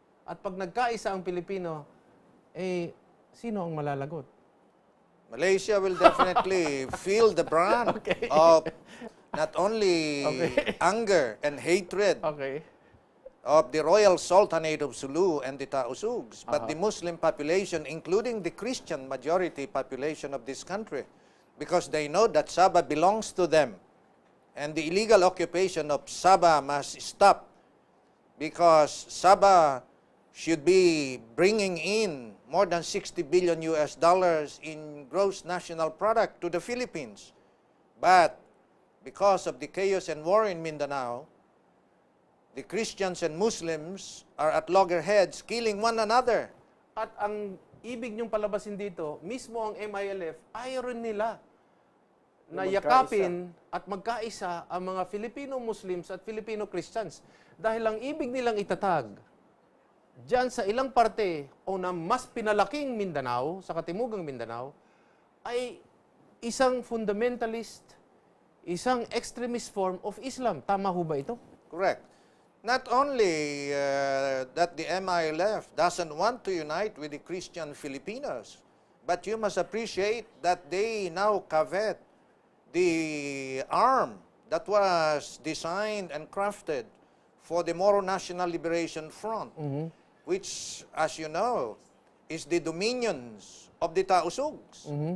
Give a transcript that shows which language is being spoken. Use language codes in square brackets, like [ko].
[tl] At pag nagkaisa ang Pilipino, sino ang malalagot? [en] Malaysia will definitely feel the brunt of not only anger and hatred of the Royal Sultanate of Sulu and the Tausugs, but the Muslim population, including the Christian majority population of this country, because they know that Sabah belongs to them. And the illegal occupation of Sabah must stop, because Sabah should be bringing in more than 60 billion US dollars in gross national product to the Philippines. But because of the chaos and war in Mindanao, the Christians and Muslims are at loggerheads, killing one another. [tl] At ang ibig niyong palabasin dito, mismo ang MILF, ayaw rin nila na yakapin at magkaisa ang mga Filipino Muslims at Filipino Christians. Dahil ang ibig nilang itatag diyan sa ilang parte o na mas pinalaking Mindanao, sa katimugang Mindanao, ay isang [en] fundamentalist, [tl] isang [en] extremist form of Islam. [tl] Tama ho ba ito? [en] Correct. Not only that the MILF doesn't want to unite with the Christian Filipinos, but you must appreciate that they now covet the arm that was designed and crafted for the Moro National Liberation Front, which, as you know, is the dominions of the Tausugs.